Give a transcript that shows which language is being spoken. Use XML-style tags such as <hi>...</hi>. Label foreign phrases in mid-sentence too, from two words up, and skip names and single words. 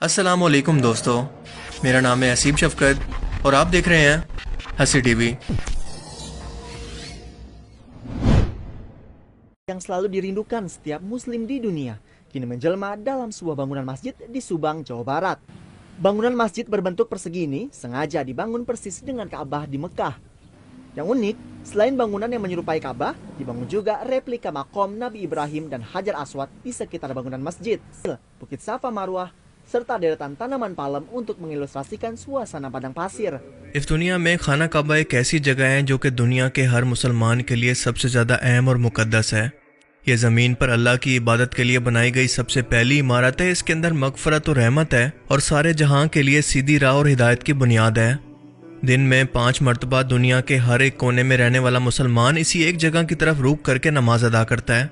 <ar>السلام عليكم</ar> <hi>दोस्तों, मेरा नाम है हसीब शफकत और आप देख रहे हैं हसी टीवी।</hi> <id>Yang selalu dirindukan setiap muslim di dunia kini menjelma dalam sebuah bangunan masjid di Subang, Jawa Barat. Bangunan masjid berbentuk persegi ini sengaja dibangun persis dengan Ka'bah di Mekah. Yang unik, selain bangunan yang menyerupai Ka'bah, dibangun juga replika makom Nabi Ibrahim dan Hajar Aswad di sekitar bangunan masjid. Bukit Safa Marwah serta deretan tanaman palem untuk mengilustrasikan suasana padang pasir.</id> <hi>इस दुनिया में खाना काबा एक ऐसी जगह है जो कि दुनिया के हर मुसलमान के लिए सबसे ज़्यादा अहम और मुकद्दस है। ये ज़मीन पर अल्लाह की इबादत के लिए बनाई गई सबसे पहली इमारत है। इसके अंदर मगफरत और रहमत है और सारे जहां के लिए सीधी राह और हिदायत की बुनियाद है। दिन में 5 मरतबा दुनिया के हर एक कोने में रहने वाला मुसलमान इसी एक जगह की तरफ रुख करके नमाज अदा करता है।</hi>